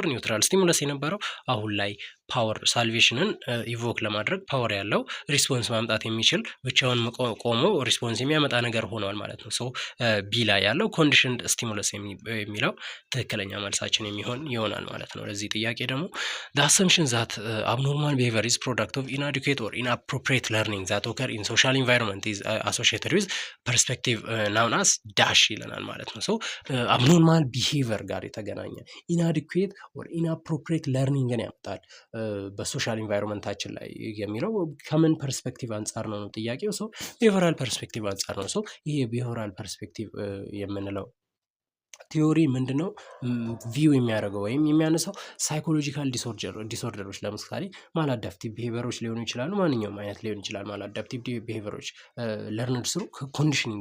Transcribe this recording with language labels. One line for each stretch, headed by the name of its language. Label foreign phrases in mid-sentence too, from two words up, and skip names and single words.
English: neutral stimulus
Amharic: የነበረው አሁን ላይ
English: power salivation evoke
Amharic: ለማድረግ ፓወር ያለው ሪስፖንስ ማምጣት የሚችል ብቻውን ቆሞ ሪስፖንስ የሚያመጣ ነገር ሆኗል ማለት ነው። ሶ ቢ ላይ ያለው
English: conditioned stimulus
Amharic: የሚለው ትክክለኛ መልሳችን የሚሆን ይሆናል ማለት ነው። ለዚህ ጥያቄ ደግሞ
English: the assumption that abnormal behavior is product of inadequate or inappropriate learning that occur in social environment is associated with perspective known as dash
Amharic: ይለናል ማለት ነው።
English: ሶ abnormal behavior
Amharic: ጋር የተገናኘ
English: inadequate or inappropriate learningን ያመጣል social environment
Amharic: ላይ የሚለው ከምን ፐርስፔክቲቭ አንጻር ነው ጥያቄው። ሰው
English: behavioral perspective
Amharic: አንጻር ነው። ሰው ይሄ
English: behavioral perspective የምንለው
Amharic: ቲዮሪ ምንድነው ቪው የሚያደርገው ወይም የሚያነሳው
English: psychological disorders
Amharic: ለምሳሌ
English: maladaptive behaviors
Amharic: ሊሆኑ ይችላሉ። ማንኛውም አይነት ሊሆን ይችላል።
English: maladaptive behaviors learned through conditioning